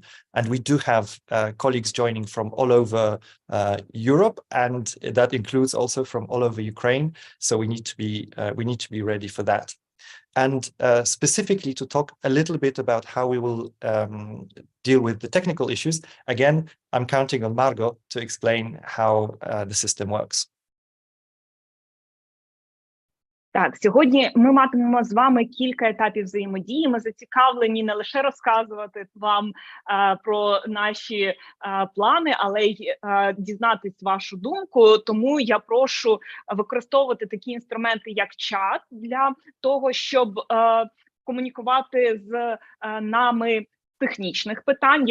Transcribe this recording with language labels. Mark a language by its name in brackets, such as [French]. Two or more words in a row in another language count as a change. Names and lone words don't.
[English] And we do have colleagues joining from all over Europe, and that includes also from all over Ukraine. So we need to be ready for that. And specifically to talk a little bit about how we will deal with the technical issues, again, I'm counting on Margot to explain how the system works. [Ukrainian] Так, сьогодні ми матимемо з вами кілька етапів взаємодії. Ми зацікавлені не лише розказувати вам про наші плани, але й дізнатись вашу думку. Тому я прошу використовувати такі інструменти, як чат, для того, щоб комунікувати з нами технічних питань.